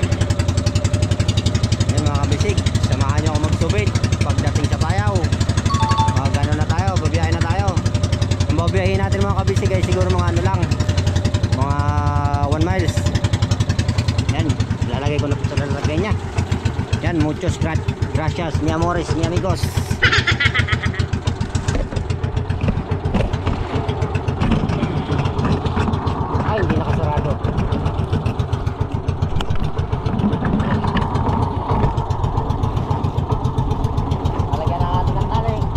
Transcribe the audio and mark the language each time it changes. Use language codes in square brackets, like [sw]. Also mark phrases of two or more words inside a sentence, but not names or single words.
[tl] Yan mga kabisig, samahan nyo ako magsubit pagdating sa payaw. Magano na tayo, babiyahin na tayo. Ang babiyahin natin mga kabisig ay siguro mga ano lang, mga 1 miles. Yan, lalagay ko na po sa lalagay nya. Yan, [es] muchos gracias mi amores, mi amigos. [tl] Hindi nakasarado. Talagyan na natin ang tali.